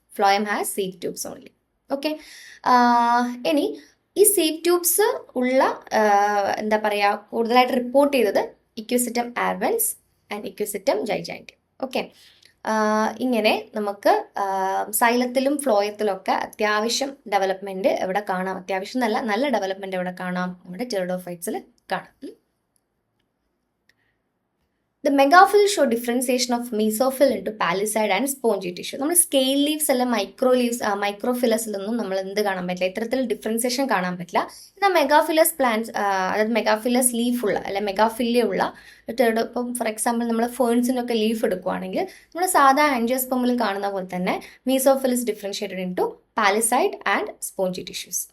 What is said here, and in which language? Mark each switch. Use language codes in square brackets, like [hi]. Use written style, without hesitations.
[ml] Phloem has seed tubes only. Okay, ഇനി ഈ seed tubes ഉള്ള എന്താ പറയുക കൂടുതലായിട്ട് റിപ്പോർട്ട് ചെയ്തത് ഇക്വിസിറ്റം ആൽബൻസ് ആൻഡ് ഇക്വിസിറ്റം ജൈജാന്റിയം. ഓക്കെ, ഇങ്ങനെ നമുക്ക് സൈലത്തിലും ഫ്ലോയത്തിലൊക്കെ അത്യാവശ്യം ഡെവലപ്മെന്റ് എവിടെ കാണാം? അത്യാവശ്യം നല്ല ഡെവലപ്മെന്റ് എവിടെ കാണാം? നമ്മുടെ ടെറിഡോഫൈറ്റ്സിൽ കാണാം. [en] The megaphil show differentiation of mesophyll into palisade and spongy tissue. [ml] നമ്മൾ സ്കെയിൽ ലീവ്സ് അല്ല മൈക്രോഫിലസിലൊന്നും നമ്മൾ എന്ത് കാണാൻ പറ്റില്ല, ഇത്തരത്തിൽ ഡിഫറൻസിയേഷൻ കാണാൻ പറ്റില്ല. എന്നാൽ മെഗാഫിലസ് പ്ലാന്റ്സ്, അതായത് മെഗാഫിലസ് ലീഫുള്ള അല്ലെ മെഗാഫില്ലുള്ള ഇപ്പം ഫോർ എക്സാമ്പിൾ നമ്മൾ ഫേൺസിനൊക്കെ ലീഫ് എടുക്കുവാണെങ്കിൽ നമ്മൾ സാധാ ആൻജിയോസ്പെർമിൽ കാണുന്ന പോലെ തന്നെ mesophyll is differentiated in to palisade and spongy tissues.